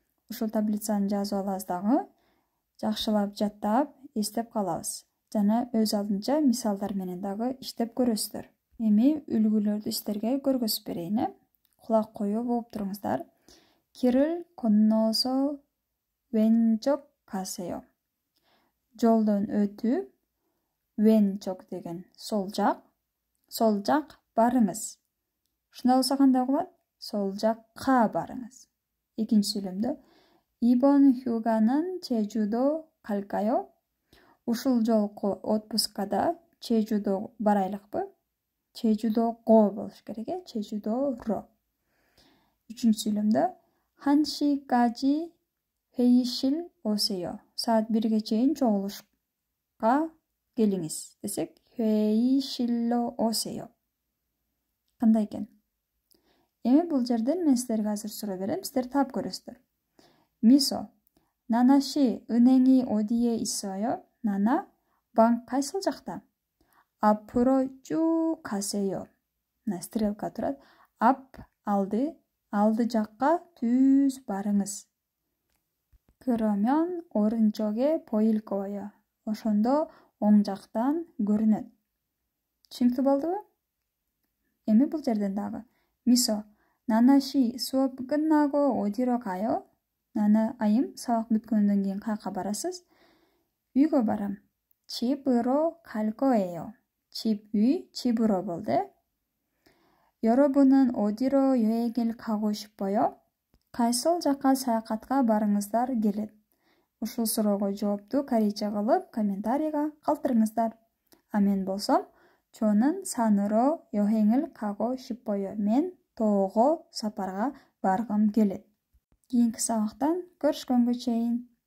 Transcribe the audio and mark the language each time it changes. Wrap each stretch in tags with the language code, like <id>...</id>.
<ky>Ушул таблицаны жазып алабыз дагы, жакшылап жаттап, эстеп калабыз. Жана өз алдынча мисалдар менен дагы иштеп көрөсүздөр. Эми үлгүлөрдү сиздерге көргөзүп берейин. Кулак коюп угуп туруңуздар.</ky> <ko>길을 건너서 왼쪽 가세요.</ko> <ky>жолдон өтүп, 왼쪽 деген сол жақ барыңыз. Шунда болса кандай болот? Сол жаққа барыңыз. Экинчи сүйлөмдө</ky> <ko>이번 휴가는 제주도 갈까요?</ko> <ky>Ушул жолку отпускада 제주도 барайлыкпы? 제주도го болуш керек, 제주도로. Үчүнчү сүйлөмдө</ky> <ko>1시까지 회의실 오세요.</ko> <ky>Saat 1ге чейин чогулушка келиңиz десек,</ky> <ko>회의실로 오세요.</ko> <ky>Кандай экен? Эми бул жерден мен силерге азыр суроо берем, силер таап көрөсүздөр.</ky> <ko>Мисо, 나나씨 은행이 어디에 있어요?</ko> <ky>나나, банк кайсыл жакта?</ky> <ko>앞으로 쭉 가세요.</ko> <ky>Стрелка турат. Ап, алды жаққа түз барыңыз.</ky> <ko>그러면 오른쪽에 보일 거예요.</ko> <ky>ошондо оң жактан көрүнөт. Түшүнүктүү болдубу? Эми бул жерден дагы.</ky> <ko>Мисо, 나나씨 수업 끝나고 어디로 가요?</ko> <ky>나나 айым, сабак бүткөндөн кийин кайка барасыз? үйгө барам.</ky> <ko>집으로 갈 거예요.</ko> <ky>집, үй, 집으로 болду.</ky> <ko>여러분은 어디로 여행을 가고 싶어요?</ko> <ky>Кайсыл жакка саякатка барыңыздар келет? Ушул суроого жоопту корейче кылып комментарийга калтырыңыздар. А мен болсом,</ky> <ko>저는 산으로 여행을 가고 싶어요.</ko> <ky>Мен тоого сапарга баргым келет. Кийинки сабактан көрүшкөнгө чейин.</ky>